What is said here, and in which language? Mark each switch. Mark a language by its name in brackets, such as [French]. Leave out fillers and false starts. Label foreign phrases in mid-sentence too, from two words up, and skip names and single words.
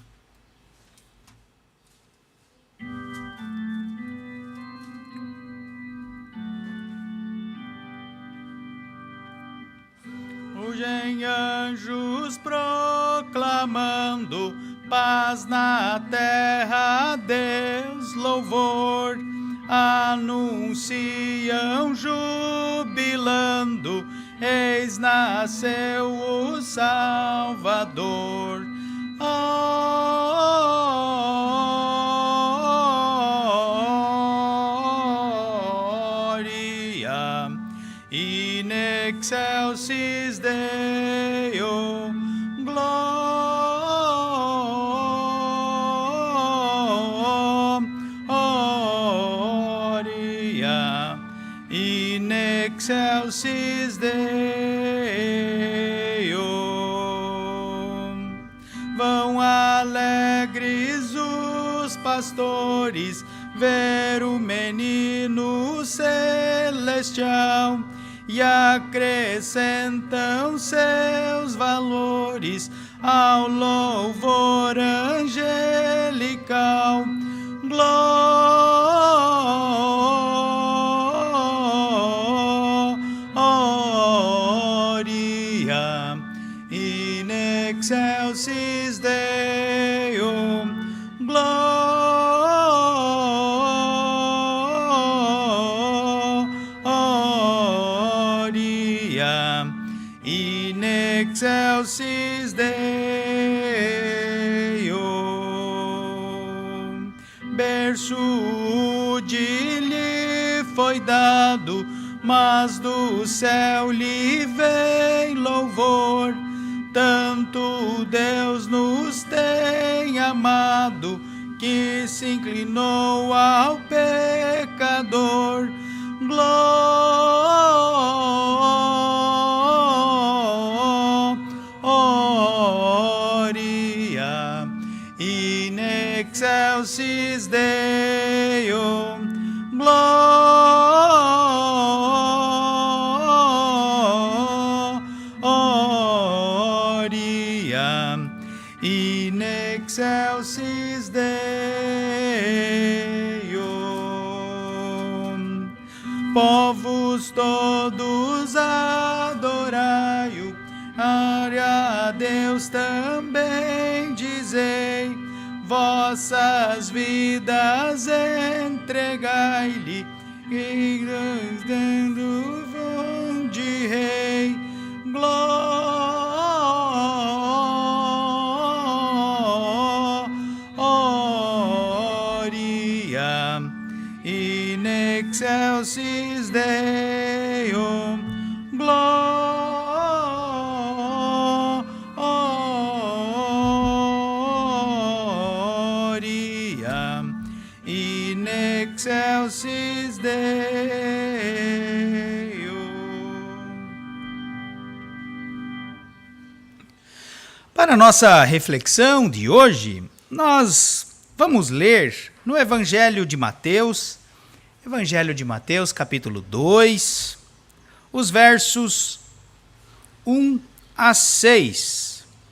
[Portuguese] Surgem anjos proclamando paz na terra, Deus louvor. Anunciam jubilando, eis nasceu o Salvador. [Latin] Gloria in excelsis Deo. Gloria in excelsis Deo. [Portuguese] Vão alegres os pastores ver o menino celestial e acrescentam seus valores ao louvor angelical. [Latin] Gloria in excelsis Deo. Gloria in excelsis Deo. [Portuguese] Berço de lhe foi dado, mas do céu lhe vem louvor. Tanto Deus nos tem amado, que se inclinou ao pecador. [Latin] Gloria in excelsis Deo. Gloria in excelsis Deo. [Portuguese] Povos todos adorai-o, glória a Deus também dizei, vossas vidas entregai-lhe, e dando vão de rei. [Latin] Gloria in excelsis Deo. Gloria in excelsis Deo. [Portuguese] Para a nossa reflexão de hoje, nós vamos ler no Evangelho de Mateus, capítulo 2, os versos 1 a 6.